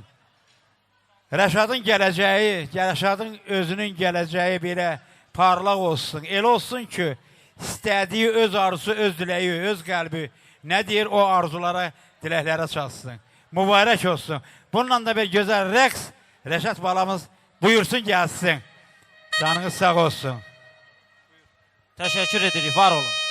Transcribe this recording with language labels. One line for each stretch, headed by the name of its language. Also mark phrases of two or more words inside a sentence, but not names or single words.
Azerbaijani: Rəşadın gələcəyi, Rəşadın özünün gələcəyi belə parlaq olsun. Elə olsun ki, istədiyi öz arzusu, öz diləyi, öz qəlbi nə deyir, o arzulara, diləklərə çatsın. Mübarək olsun. Bununla da bir gözəl rəqs Rəşad balamız Buyursun gelsin. Canınız sağ olsun.
Turkish: Teşekkür edirik, var olun.